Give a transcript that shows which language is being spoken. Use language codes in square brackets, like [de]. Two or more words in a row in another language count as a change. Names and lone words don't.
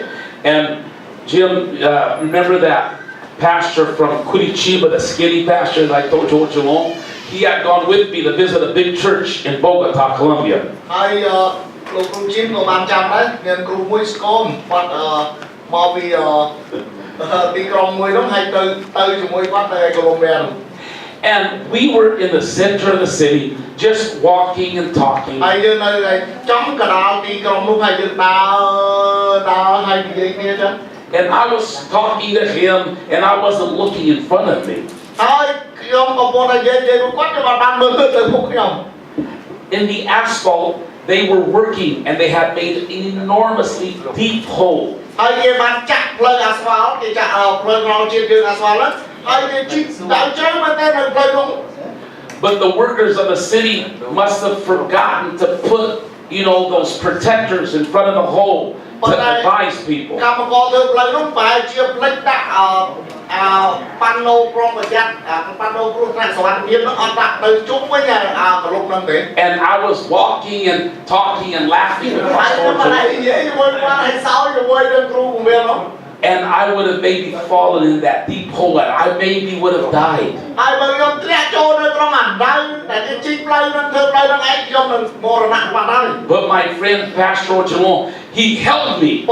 [en] And Jim, remember that pastor from Curitiba, the skinny pastor that I told you along? He had gone with me to visit a big church in Bogota, Colombia. [km] ហើយលោកគ្រូជីមក៏បានចាំដែរមានគ្រូមួយស្គមគាត់មកពីទីក្រុងមួយនោះហើយទៅជាមួយគាត់នៅឯកូឡុំប៊ី [en] And we were in the center of the city, just walking and talking. [km] ហើយយើងនៅឯចំកណ្ដាលទីក្រុងនោះហើយយើងដើរហើយនិយាយគ្នាចឹង [en] And I was talking to him, and I wasn't looking in front of me. [km] ហើយខ្ញុំកំពុងតែនិយាយគាត់ក៏បានមើលទៅមុខខ្ញុំ [en] In the asphalt, they were working, and they had made an enormously deep hole. [km] ហើយគេបានចាក់ផ្លូវអាស្ហ្វាល់គេចាក់ផ្លូវក្នុងជាតិយើងអាស្ហ្វាល់ហ្នឹងហើយគេជីកដល់ជ្រៅមែនតើនៅផ្លូវនោះ [en] But the workers of the city must have forgotten to put, those protectors in front of the hole to advise people. [km] កម្មករធ្វើផ្លូវនោះប្រហែលជាផ្លិចដាក់ប៉ាណូប្រុងប្រយ័ត្នប៉ាណូគ្រោះថ្នាក់សុវត្ថិភាពនោះអត់ដាក់ទៅជុំវិញកលុកហ្នឹងទេ [en] And I was walking and talking and laughing with Pastoral Conference. And I would have maybe fallen in that deep hole, and I maybe would have died. But my friend Pastoral Conference, he helped me.